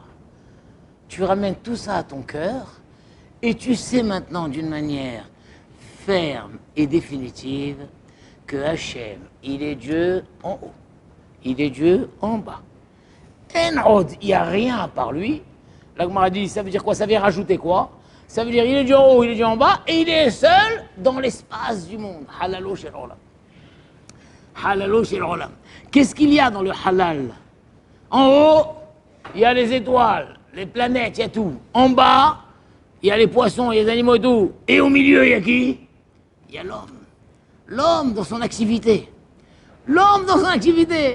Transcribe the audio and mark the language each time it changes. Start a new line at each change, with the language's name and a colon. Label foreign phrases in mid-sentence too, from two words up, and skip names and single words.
French: Tu ramènes tout ça à ton cœur, et tu sais maintenant d'une manière ferme et définitive que Hachem, il est Dieu en haut, il est Dieu en bas. En il n'y a rien à part lui. La Gemara dit, ça veut dire quoi? Ça veut rajouter quoi? Ça veut dire il est Dieu en haut, il est Dieu en bas, et il est seul dans l'espace du monde.
Hebrew: חללו של עולם. חללו של עולם.
French: Qu'est-ce qu'il y a dans le halal? En haut, il y a les étoiles, les planètes, il y a tout. En bas, il y a les poissons, il y a les animaux et tout. Et au milieu, il y a qui? Il y a l'homme. L'homme dans son activité. L'homme dans son activité.